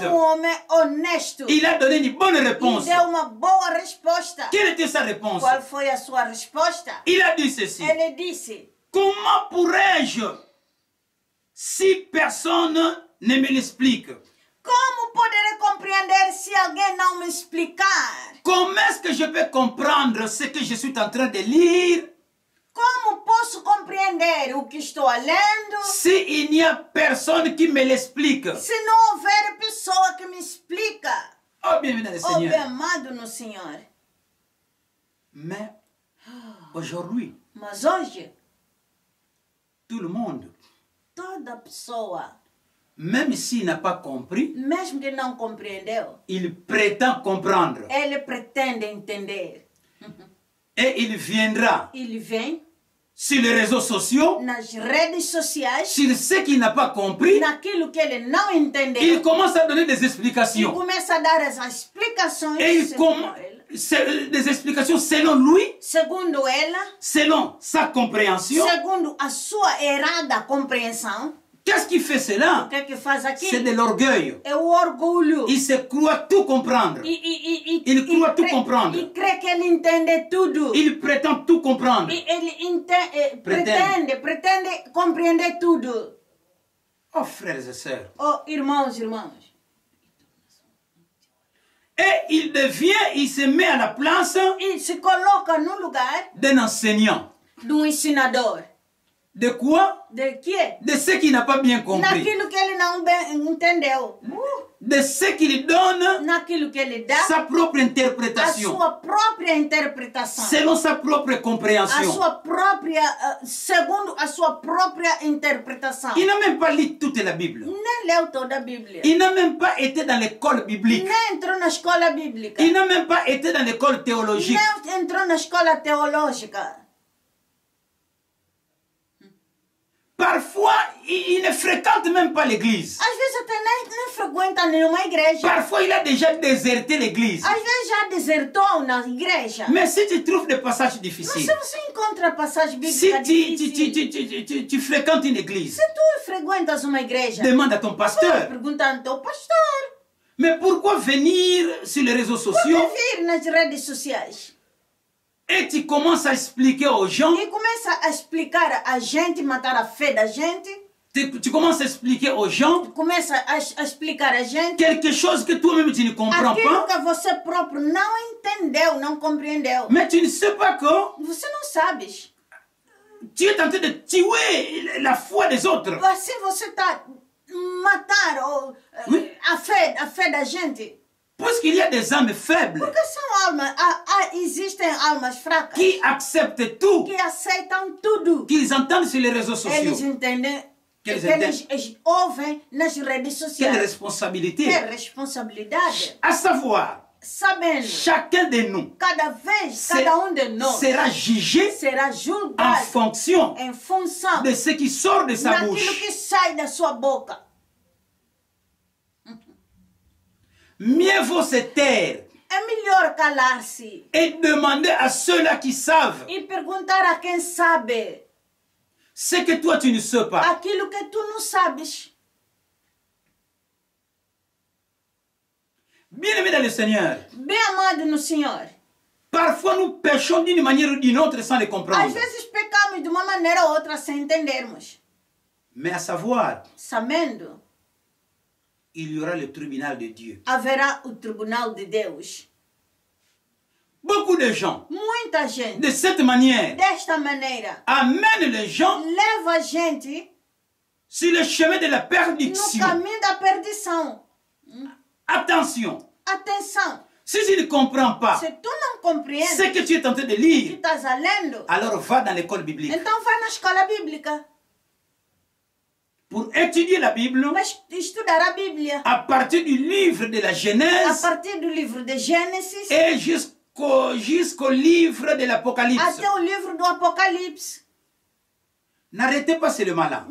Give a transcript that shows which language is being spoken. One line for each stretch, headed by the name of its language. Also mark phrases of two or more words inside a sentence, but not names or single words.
Portuguese: Homem honesto.
French: Il a donné une bonne
Portuguese: E
French: réponse.
Portuguese: deu uma boa resposta.
French: Quelle était sa réponse?
Portuguese: Qual foi a sua resposta?
French: Il a dit ceci.
Portuguese: Ele disse:
French: Comment pourrais-je, si personne ne me l'explique?
Portuguese: como poderei compreender se alguém não me explicar?
French: Comment est-ce que je peux comprendre ce que je suis en train de lire
Portuguese: Como posso compreender o que estou lendo
French: s'il n'y a personne qui me l'explique?
Portuguese: se não houver pessoa que me explica?
French: Oh, bienvenue dans le
Portuguese: Oh, bem
French: Seigneur.
Portuguese: amado no Senhor.
French: Mais aujourd'hui,
Portuguese: Mas hoje,
French: tout le monde,
Portuguese: toda pessoa,
French: même s'il n'a pas compris,
Portuguese: mesmo que não compreendeu,
French: il prétend comprendre.
Portuguese: ele pretende entender.
French: Et il viendra
Portuguese: Ele vem
French: sur les réseaux sociaux,
Portuguese: nas redes sociais,
French: sur ce qu'il n'a pas compris,
Portuguese: naquilo que ele não entendeu.
French: il commence à donner des
Portuguese: E
French: explications.
Portuguese: começa a dar as explicações.
French: Et il
Portuguese: segundo ela.
French: des explications selon lui,
Portuguese: Segundo ela,
French: selon sa compréhension.
Portuguese: segundo a sua errada compreensão,
French: Qu'est-ce qui fait
Portuguese: o
French: cela?
Portuguese: que é que faz
French: C'est
Portuguese: aquilo?
French: de l'orgueil.
Portuguese: É o orgulho.
French: Il se croit tout comprendre. Il croit tout comprendre.
Portuguese: E crê que ele entende tudo.
French: Il prétend tout comprendre.
Portuguese: E ele pretende compreender tudo.
French: Oh, frères et sœurs.
Portuguese: Oh, irmãos.
French: Et il se met à la place
Portuguese: E se coloca no lugar
French: d'un enseignant.
Portuguese: do ensinador.
French: De quoi?
Portuguese: De quê?
French: De ce qu'il n'a pas bien compris.
Portuguese: Naquilo que ele não bem entendeu.
French: De ce qu'il donne
Portuguese: Naquilo que ele dá,
French: sa propre
Portuguese: a
French: interprétation.
Portuguese: sua própria interpretação.
French: Selon sa propre
Portuguese: A
French: compréhension.
Portuguese: sua própria, segundo a sua própria interpretação.
French: Il n'a même pas lu toute la Bible.
Portuguese: Nem leu toda a Bíblia.
French: Il n'a même pas été dans l'école biblique.
Portuguese: Nem entrou na escola bíblica.
French: Il n'a même pas été dans l'école théologique.
Portuguese: Nem entrou na escola teológica.
French: Parfois, il ne fréquente même pas l'église.
Portuguese: Às vezes até nem frequenta nenhuma igreja.
French: Parfois, il a déjà déserté l'église.
Portuguese: Às vezes já desertou na igreja.
French: Mais si tu trouves des passages
Portuguese: Mas
French: difficiles,
Portuguese: se você encontra passagem
French: si
Portuguese: bíblica difícil,
French: tu fréquentes une église,
Portuguese: se tu frequentas uma igreja,
French: demande à ton pasteur.
Portuguese: pergunta ao teu pastor.
French: Mais pourquoi venir sur les réseaux
Portuguese: Por
French: sociaux
Portuguese: que vir nas redes sociais?
French: et tu commences à expliquer aux gens,
Portuguese: E começa a explicar a gente, matar a fé da gente.
French: tu commences à expliquer aux gens
Portuguese: Começa a explicar a gente
French: quelque chose que toi-même tu ne comprends
Portuguese: aquilo
French: pas,
Portuguese: que você próprio não entendeu, não compreendeu.
French: mais tu ne sais pas que
Portuguese: Você não sabes.
French: tu es en train de tuer la foi des autres.
Portuguese: Assim você está matar
French: Oui.
Portuguese: a fé da gente.
French: Puisqu'il y a des âmes faibles
Portuguese: Porque são almas, existem almas fracas
French: qui acceptent tout,
Portuguese: que aceitam tudo.
French: qu'ils entendent sur les réseaux
Portuguese: Eles
French: sociaux.
Portuguese: entendem, Que que eles eles ouvem nas redes
French: Quelle
Portuguese: sociais.
French: responsabilité?
Portuguese: Que responsabilidade.
French: À savoir,
Portuguese: Sabendo,
French: chacun de nous
Portuguese: cada vez, cada de nós
French: sera jugé
Portuguese: será
French: en
Portuguese: julgado
French: fonction
Portuguese: em função
French: de ce qui sort de sa
Portuguese: daquilo
French: bouche.
Portuguese: que sai da sua boca.
French: Mieux vaut se taire
Portuguese: É melhor calar-se
French: et demander à ceux-là qui savent
Portuguese: e perguntar a quem sabe
French: ce que toi tu ne sais pas.
Portuguese: aquilo que tu não sabes.
French: Bien-aimés dans le Seigneur,
Portuguese: Bem amado no Senhor,
French: parfois nous péchons d'une manière ou d'une autre sans le
Portuguese: às
French: comprendre.
Portuguese: vezes pecamos de uma maneira ou outra sem entendermos.
French: Mais à savoir,
Portuguese: Sabendo,
French: il y aura le tribunal de Dieu.
Portuguese: haverá o tribunal de Deus.
French: Beaucoup de gens,
Portuguese: Muita gente,
French: de cette manière,
Portuguese: desta maneira,
French: amènent les gens
Portuguese: leva a gente
French: sur le chemin de la
Portuguese: no
French: perdition.
Portuguese: caminho da perdição.
French: Attention,
Portuguese: Atenção,
French: si tu ne comprends pas
Portuguese: se tu não compreendes
French: ce que tu es en train de
Portuguese: o que
French: lire,
Portuguese: estás lendo,
French: alors va dans l'école biblique.
Portuguese: então vai na escola bíblica.
French: Pour étudier la Bible,
Portuguese: Vai estudar a Bíblia.
French: à partir du livre de la
Portuguese: A
French: Genèse
Portuguese: partir do livro de Gênesis
French: et jusqu'au livre de l'Apocalypse.
Portuguese: até o livro do Apocalipse.
French: N'arrêtez pas seulement là.